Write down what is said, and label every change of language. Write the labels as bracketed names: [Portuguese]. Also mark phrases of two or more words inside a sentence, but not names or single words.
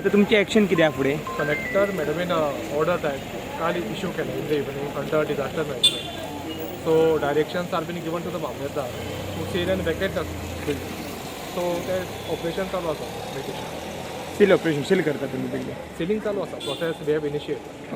[Marathi] आता तुमची ॲक्शन किती आहे पुढे? [Konkani] कलेक्टर मॅडमीन ऑर्डर काल इशू केला [English] in the evening under disaster management. So directions are been given to the Mamlatdar to seal and vacate the building. [Konkani] सो ते ऑपरेशन चालू आसा वेकेशन. सील ऑपरेशन सील करता तुम्ही बिल्डिंग? सिलिंग चालू आसा [English] process we have initiated.